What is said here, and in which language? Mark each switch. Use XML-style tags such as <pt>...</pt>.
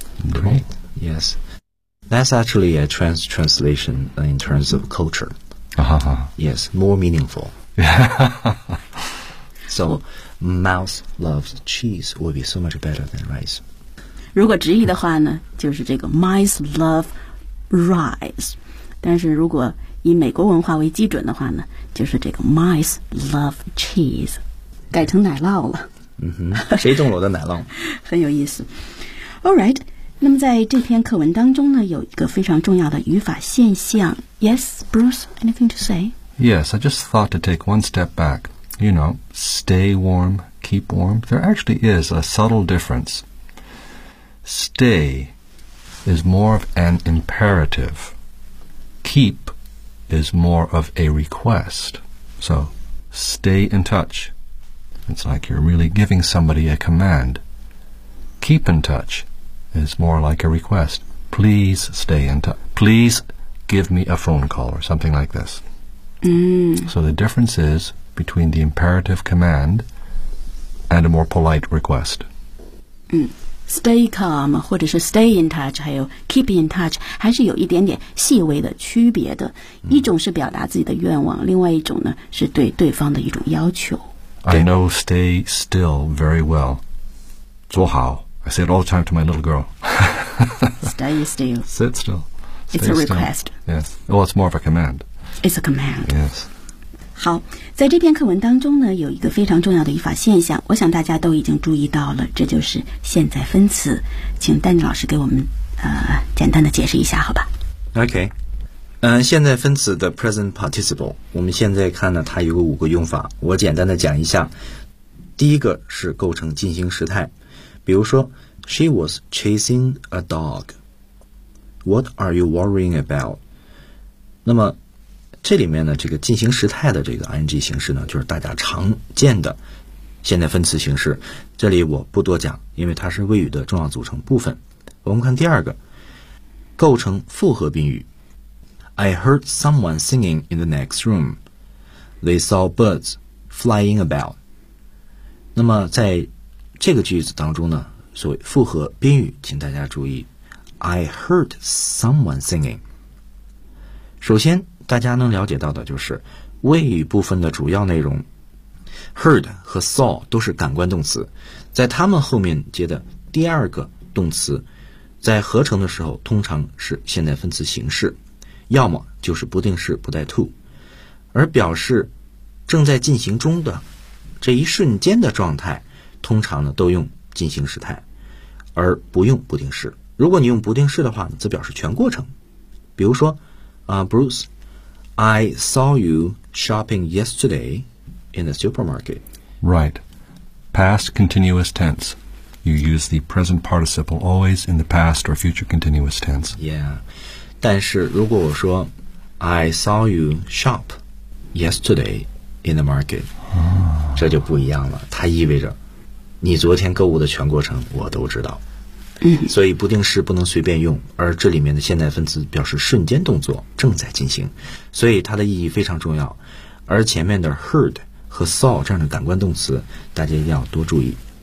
<en>Great. Yes. That's actually a translation in terms of culture. Uh-huh. Yes, more meaningful. So, mouse loves cheese would be so much better than rice.</en> <zh>如果直译的话呢，就是这个</zh> <en>mice love rice.</en> <zh>但是如果以美国文化为基准的话呢，就是这个</zh> <en>mice love cheese.</en> <zh>改成奶酪了。谁动了我的奶酪？很有意思。</zh> <en>All right.</en> <zh>那么在这篇课文当中呢，有一个非常重要的语法现象。</zh> <en>Yes, Bruce, anything to say? Yes, I just thought to take one step back. You know, stay warm, keep warm. There actually is a subtle difference. Stay is more of an imperative. Keep is more of a request. So, stay in touch. It's like you're really giving somebody a command. Keep in touch. Is more like a request. Please stay in touch. Please give me a phone call or something like this.、So the difference is between the imperative command and a more polite request.、 Stay calm</en> <zh>或者是</zh> <en>stay in touch</en> <zh>还有</zh> <en>keep in touch</en> <zh>还是有一点点细微的区别的、一种是表达自己的愿望，另外一种呢是对对方的一种要求。</zh> <en>I know stay still very well.</en> <zh>坐好</zh> <en>I say it all the time to my little girl. Stay still. Sit still. It's a request. Yes. Well, it's more of a command. It's a command. Yes.</en> <zh>好，在这篇课文当中呢，有一个非常重要的语法现象，我想大家都已经注意到了，这就是现在分词。请丹尼老师给我们简单的解释一下，好吧</zh> <en>？Okay.</en> <zh>现在分词的 present participle， 我们现在看呢，它有个五个用法，我简单的讲一下。第一个是构成进行时态。比如说</zh> <en>She was chasing a dog. What are you worrying about?</en> <zh>那么这里面呢，这个进行时态的这个 ing 形式呢，就是大家常见的现在分词形式，这里我不多讲，因为它是谓语的重要组成部分。我们看第二个构成复合宾语。</zh> <en>I heard someone singing in the next room. They saw birds flying about.</en> <zh>那么在这个句子当中呢，所谓复合宾语，请大家注意</zh> <en>I heard someone singing.</en> <zh>首先大家能了解到的就是谓语部分的主要内容。 Heard 和 saw 都是感官动词，在它们后面接的第二个动词在合成的时候通常是现在分词形式，要么就是不定式不带 to， 而表示正在进行中的这一瞬间的状态通常呢都用进行时态而不用不定式。如果你用不定式的话，你则表示全过程，比如说Bruce</zh> <en>I saw you shopping yesterdayin the supermarket. Right. Past continuous tense. You use the present participle always in the past or future continuous tense. Yeah.</en> <zh>但是如果我说</zh> <en>I saw you shop yesterday in the market,、</en> <zh>这就不一样了。它意味着你昨天购物的全过程我都知道。所以不定式不能随便用，而这里面的现在分词表示瞬间动作正在进行。所以它的意义非常重要。而前面的 heard,和 saw 这样的感官动词大家一定要多注意。</zh>